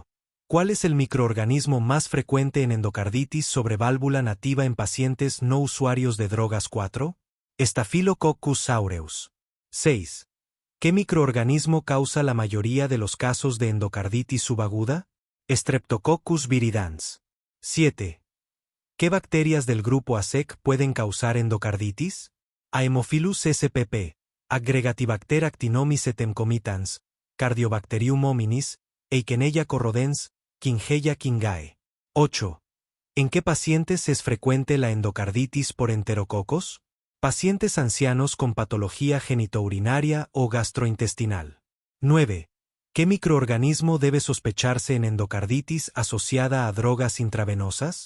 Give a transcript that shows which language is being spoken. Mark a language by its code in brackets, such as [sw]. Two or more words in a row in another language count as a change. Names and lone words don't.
[es] ¿Cuál es el microorganismo más frecuente en endocarditis sobre válvula nativa en pacientes no usuarios de drogas? 4. Staphylococcus aureus. 6. ¿Qué microorganismo causa la mayoría de los casos de endocarditis subaguda? Streptococcus viridans. 7. ¿Qué bacterias del grupo ASEC pueden causar endocarditis? Haemophilus spp, Aggregatibacter actinomys etemcomitans, Cardiobacterium hominis, Eichenella corrodens, Kingeia kingae. 8. ¿En qué pacientes es frecuente la endocarditis por enterococos? Pacientes ancianos con patología genitourinaria o gastrointestinal. 9. ¿Qué microorganismo debe sospecharse en endocarditis asociada a drogas intravenosas?